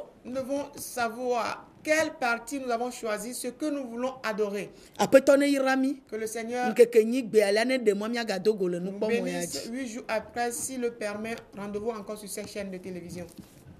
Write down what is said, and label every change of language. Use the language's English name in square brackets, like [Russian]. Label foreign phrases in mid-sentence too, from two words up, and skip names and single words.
[French] nous devons savoir quelle partie nous avons choisi, ce que nous voulons adorer. [Ewe] Aƒetɔ ne yra mi. [French] Que le Seigneur [Ewe] Nkeke nyi gbe alia ne ɖe mɔ miagado go le [French] nous [Ewe] nukpɔmɔ ya [French] bénisse [Ewe] dzi. [French] 8 jours après, s'il le permet. Rendez-vous encore sur cette chaîne de télévision.